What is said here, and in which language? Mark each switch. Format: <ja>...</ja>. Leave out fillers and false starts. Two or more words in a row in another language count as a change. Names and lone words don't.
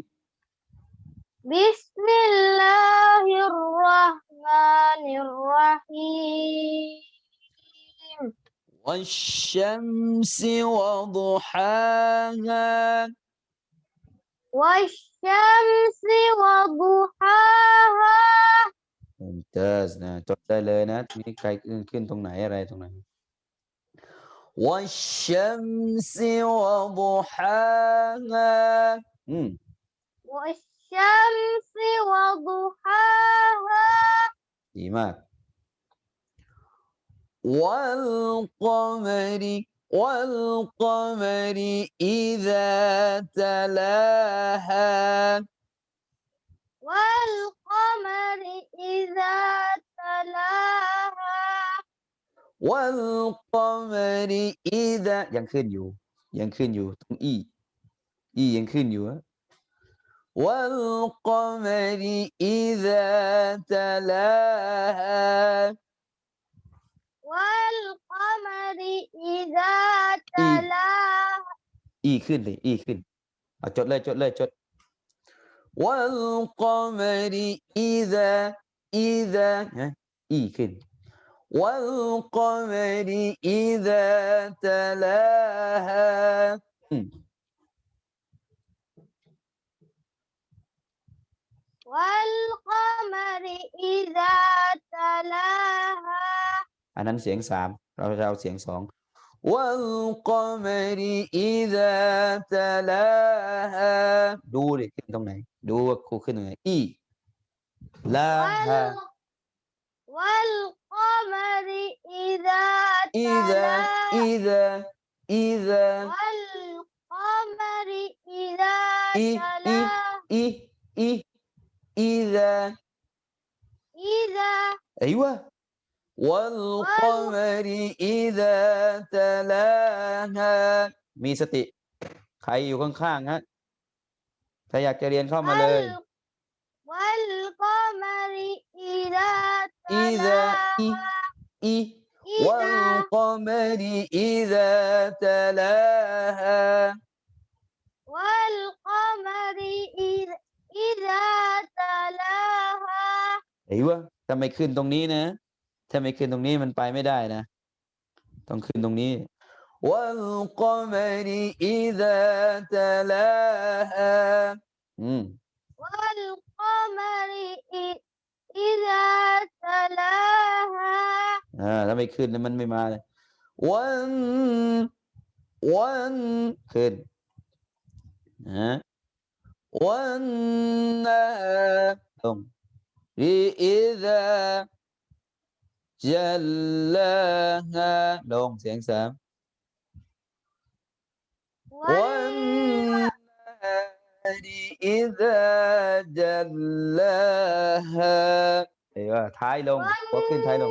<ar>بسم الله الرحمن الرحيم والشمس وضحاها والشمس وضحاها</ar> <th>ممتاز นะจดได้เลยนะมีใครขึ้นตรงไหนอะไรตรงไหน</th> <ar>والشمس وضحاها والشمس وضحاها</ar> <th>ดีมาก</th> <ar>والقمر إذا تلاها والقمر إذا تلاها والقمر إذا</ar> <th>ยังขึ้นอยู่ตรงอียังขึ้นอยู่</th> <ar>والقمر إذا تلاها والقمر إذا تلاها</ar> <th>ขึ้นเลยขึ้นจดเลยจด</th> <ar>والقمر إذا</ar> <th>ขึ้น</th> <ar>والقمر إذا تلاها والقمر إذا تلاها</ar> <th>อันนั้นเสียงสามเราจะเอาเสียงสอง</th> <ar>والقمر إذا تلاها</ar> <th>ดูดิขึ้นตรงไหนดูว่าครูขึ้นตรงไหนลาฮา</th> <ar>والقمر إذا إذا والقمر إذا تلاها إذا أيوة والقمر إذا تلاها</ar> <th>มีสติใครอยู่ข้างๆฮะถ้าอยากจะเรียนเข้ามาเลย</th> <ar>والقمر إذا تلاها والقمر إذا تلاها والقمر إذا تلاها</ar> <th>ไอ้วะถ้าไม่ขึ้นตรงนี้นะถ้าไม่ขึ้นตรงนี้มันไปไม่ได้นะต้องขึ้นตรงนี้</th> <ar>والقمر إذا تلاها والقمر إذا تلاها</ar> <th>ถ้าไม่ขึ้นแล้วมันไม่มาเลย วันขึ้นวันนาตรง</th> <ar>إذا جلاها</ar> <th>ลงเสียงสาม</th> <ar>والنهار إذا جلاها</ar> <th>ท้ายลงพอขึ้นท้ายลง</th>